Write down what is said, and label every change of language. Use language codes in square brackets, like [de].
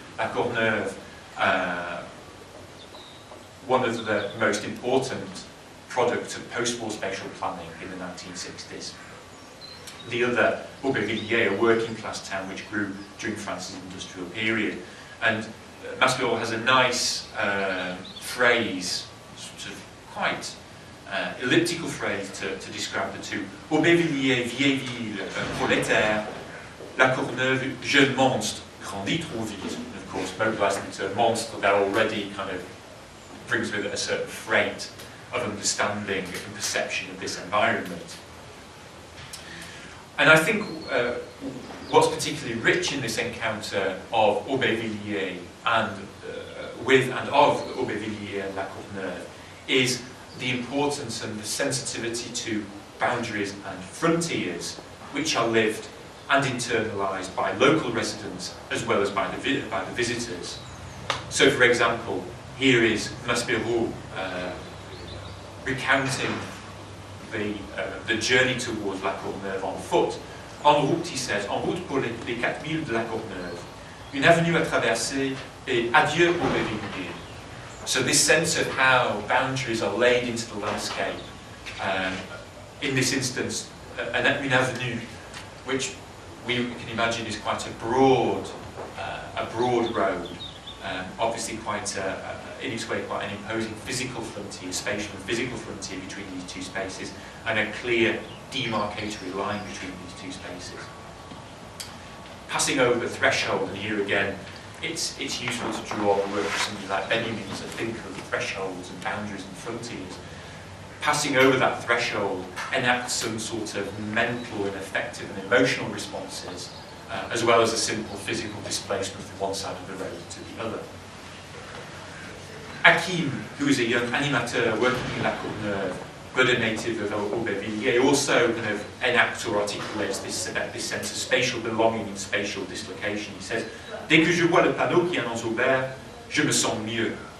[en] La Courneuve, one of the most important products of post-war spatial planning in the 1960s. The other, Aubervilliers, a working class town which grew during France's industrial period. And Maspero has a nice phrase, sort of quite elliptical phrase to describe the two. [fr] Aubervilliers, vieille ville, prolétaire. La Courneuve, jeune monstre, grandit trop vite. [en] And of course, mobilising the term monstre, that already kind of brings with it a certain freight of understanding and perception of this environment. And I think what's particularly rich in this encounter of Aubervilliers and with and of Aubervilliers and La Courneuve is the importance and the sensitivity to boundaries and frontiers which are lived and internalised by local residents as well as by the visitors. So, for example, here is Maspero recounting the journey towards La Courneuve on foot. [fr] En route, [en] he says, [fr] en route pour les 4000 de La Courneuve, une avenue à traverser et adieu Aubervilliers. [en] So this sense of how boundaries are laid into the landscape, in this instance, une avenue, which we can imagine is quite a broad road, obviously quite in its way quite an imposing physical frontier, spatial and physical frontier between these two spaces, and a clear demarcatory line between these two spaces. Passing over the threshold, and here again, it's useful to draw on the work of somebody like Benjamin to think of thresholds and boundaries and frontiers. Passing over that threshold enacts some sort of mental and affective and emotional responses, as well as a simple physical displacement from one side of the road to the other. Hakim, who is a young animateur working in La Courneuve, but a native of Aubervilliers, also kind of enacts or articulates this sense of spatial belonging and spatial dislocation. He says, [fr] "Dès que je vois le panneau qui annonce Aubert, je me sens mieux."